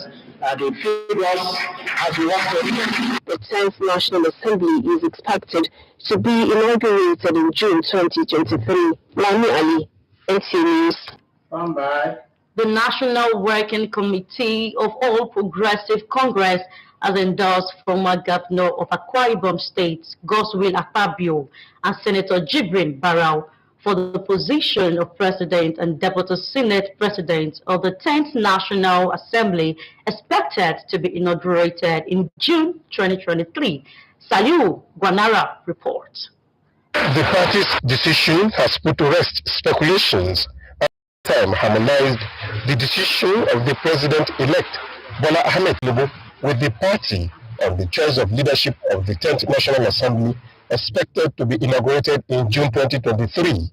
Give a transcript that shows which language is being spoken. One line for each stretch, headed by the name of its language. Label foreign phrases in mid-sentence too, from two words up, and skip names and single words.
English: The figures as we work to the 10th National Assembly is expected to be inaugurated in June 2023. Lami Ali, NTA News. The National Working Committee of All Progressive Congress has endorsed former Governor of Akwa Ibom State, Godswill Akpabio, and Senator Jibrin Barau for the position of President and Deputy Senate President of the 10th National Assembly, expected to be inaugurated in June 2023. Saliu Guanara reports. The party's decision has put to rest speculations and harmonized the decision of the President-elect Bola Ahmed Tinubu with the party on the choice of leadership of the 10th National Assembly, expected to be inaugurated in June 2023.